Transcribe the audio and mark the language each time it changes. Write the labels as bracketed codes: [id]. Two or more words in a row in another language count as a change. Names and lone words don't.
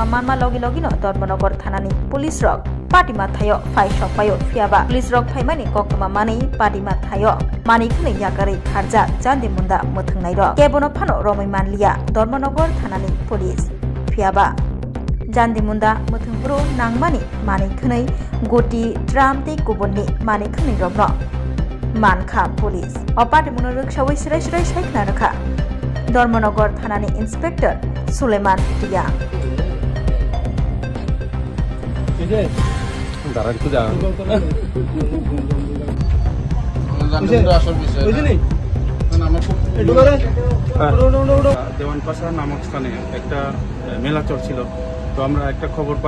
[trp] Manma Logi Logino Dormonogor Thanani Police Rock Party Mathayo Fai Shok Payo Fiaba Police Rock Paimani Koktoma Mani Party Mathayo Mani Kuni Yakari Kharja Jantin Munda Mutunglai Rock Kebono Phano Romi Manlia Dormonogor Thanani Police Fiaba Jandi Munda Muthungpuro Nangmani Mani Khunai Goti Dram Te Kubonni Mani Khunai Robno Manka Police Opati Munuruk Shawai Shirai Shirai Shaikna Rakha Dormonogor Thanani Inspector Suleiman Tia [bn] দেওয়ান পাশা নামক স্থানে একটা মেলা চলছিল তো আমরা একটা খবর পাই